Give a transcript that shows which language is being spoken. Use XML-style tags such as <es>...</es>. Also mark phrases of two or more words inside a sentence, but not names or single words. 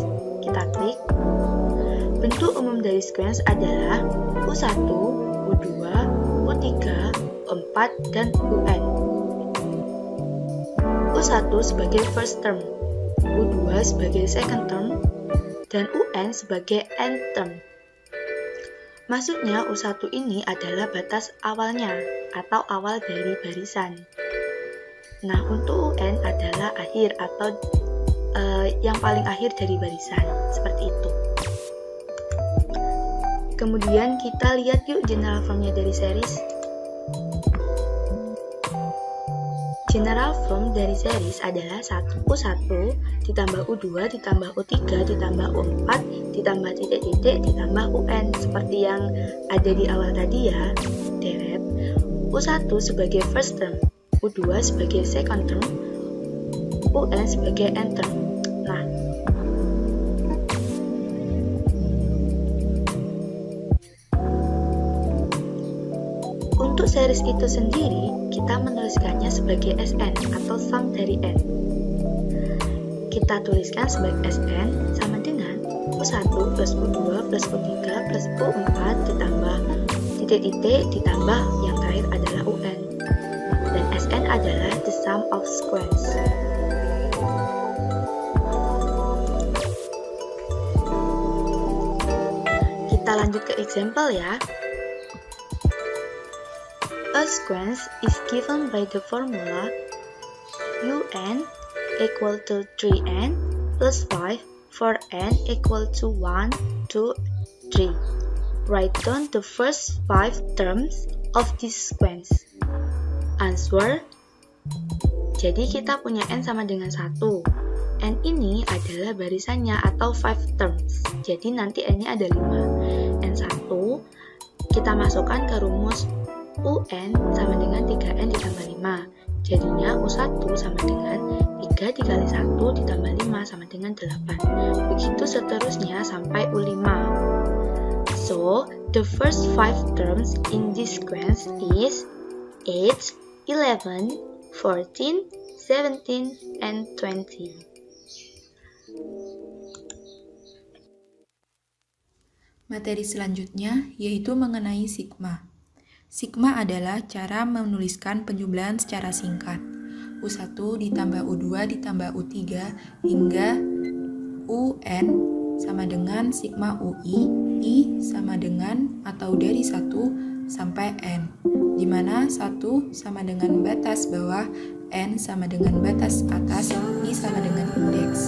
<id>Kita klik. Bentuk umum dari sequence adalah U1, U2, U3, U4, dan UN. U1 sebagai</id> <en>first term,</en> <id>U2 sebagai</id> <en>second term,</en> <id>dan UN sebagai</id> <en>end term.</en> <id>Maksudnya U1 ini adalah batas awalnya. atau awal dari barisan. Nah, untuk UN adalah akhir atau yang paling akhir dari barisan, seperti itu. Kemudian kita lihat yuk</id> <en>general formnya</en> <id>dari series.</id> <en>General form</en> <id>dari series adalah U1 ditambah U2 ditambah U3 ditambah U4 ditambah titik-titik ditambah UN, seperti yang ada di awal tadi ya, deret. U1 sebagai</id> <en>first term,</en> <id>U2 sebagai</id> <en>second term,</en> <id>UN sebagai</id> <en>end term.</en> <id>Nah, untuk series itu sendiri, kita menuliskannya sebagai SN atau sum dari N. Kita tuliskan sebagai SN sama dengan U1 plus U2 plus U3 plus U4 ditambah titik-titik ditambah yang terakhir adalah UN. Dan SN adalah</id> <en>the sum of sequence.</en> <id>Kita lanjut ke example ya.</id> <en>A sequence is given by the formula UN equal to 3n plus 5 for n equal to 1, 2, 3. Write down the first 5 terms of this sequence. Answer.</en> <id>Jadi kita punya n sama dengan 1. N ini adalah barisannya atau 5 terms. Jadi nanti n-nya ada 5. N1 kita masukkan ke rumus UN sama dengan 3N ditambah 5. Jadinya U1 sama dengan 3 dikali 1 ditambah 5 sama dengan 8. Begitu seterusnya sampai U5.</id> <en>So, the first 5 terms in this sequence is 8, 11, 14, 17, and 20.</en> <id>Materi selanjutnya yaitu mengenai sigma. Sigma adalah cara menuliskan penjumlahan secara singkat. U1 ditambah U2 ditambah U3 hingga UN sama dengan sigma UI, I sama dengan atau dari 1 sampai N, di mana 1 sama dengan batas bawah, N sama dengan batas atas, I sama dengan indeks.</id>